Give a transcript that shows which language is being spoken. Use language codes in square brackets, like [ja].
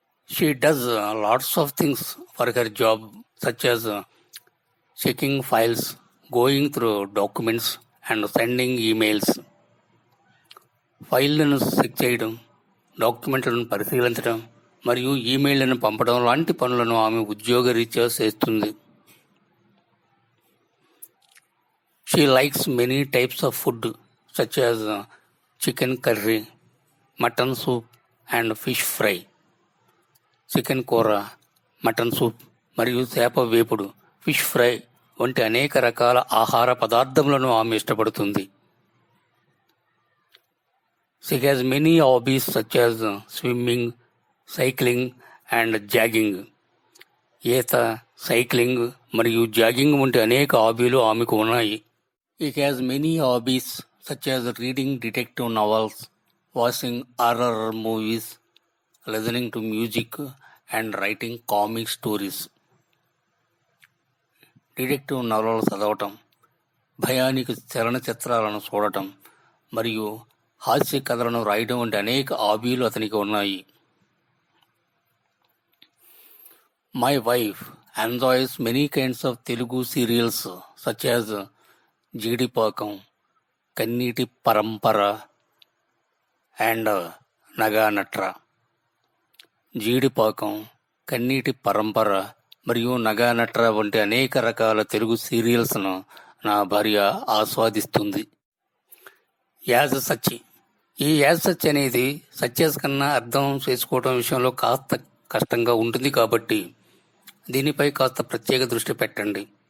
[en] She does lots of things for her job such as checking files, going through documents and sending emails. [te] ఫైళ్లను check చేయడం, డాక్యుమెంట్లను పరిశీలించడం మరియు ఈమెయిళ్లను పంపడం లాంటి పనులను ఆమె ఉద్యోగరీత్యా చేస్తుంది. [en] She likes many types of food such as chicken curry, mutton soup and fish fry. [te] Chicken కూర, మటన్ సూప్ మరియు చేప వేపుడు, ఫిష్ ఫ్రై వంటి అనేక రకాల ఆహార పదార్థములను ఆమె ఇష్టపడుతుంది. [en] She has many hobbies such as swimming, cycling and jogging. [te] ఈత, సైక్లింగ్ మరియు జాగింగ్ వంటి అనేక హాబీలు ఆమెకు ఉన్నాయి. [en] He has many hobbies such as reading detective novels, watching horror movies, listening to music and writing comic stories. [te] Detective నవలలు చదవటం, భయానికి చలనచిత్రాలను చూడటం మరియు హాస్య కథలను రాయడం వంటి అనేక హాబీలు అతనికి ఉన్నాయి. [en] My wife enjoys many kinds of Telugu serials such as Jeedipakam, Kanneeti Parampara and Naganatra. [te] జీడిపాకం, కన్నీటి పరంపర మరియు నగానట్ర వంటి అనేక రకాల తెలుగు సీరియల్స్ను నా భార్య ఆస్వాదిస్తుంది. As such. ఈ యాజ్ సచ్ అనేది సచ్యాస్ కన్నా అర్థం చేసుకోవడం విషయంలో కాస్త కష్టంగా ఉంటుంది కాబట్టి దీనిపై కాస్త ప్రత్యేక దృష్టి పెట్టండి.